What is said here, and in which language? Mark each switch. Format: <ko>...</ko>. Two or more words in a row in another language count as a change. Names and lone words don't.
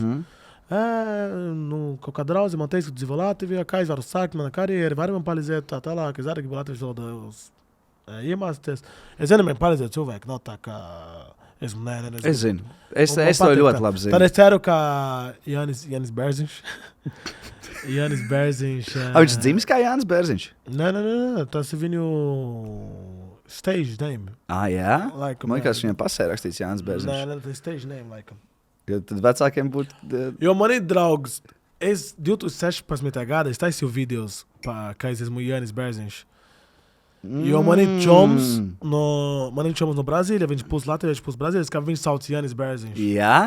<lv>Kaut kā draudzi man teica, ka dzīvo Latvijā, kā es varu sākt mana karjeru, var man palīdzēt tā tālāk, es arī gribu latviešu valodu iemācīties. Es vienam palīdzēju cilvēku, nav tā, ka... Es zinu. Es to ļoti labi zinu. Tad es ceru, ka Jānis Bērziņš. Viņš dzimis kā Jānis Bērziņš? Nē, tas ir viņu</lv> <en>stage name.</en> <lv>Jā? Laikam, man liekas, viņam pasē rakstīts Jānis Bērziņš. Nē, tas ir</lv> <en>stage name,</en> <lv>laikam. Jo tad vecākiem būtu... Jo man ir draugs, es 2016. gada es taisīju videos, kā es esmu Jānis Bērziņš. Jo man ir čoms no Brazīlija, viņš pus latviešu, pus Brazīlijas, kā viņš sauc Jānis Bērziņš. Jā?</lv>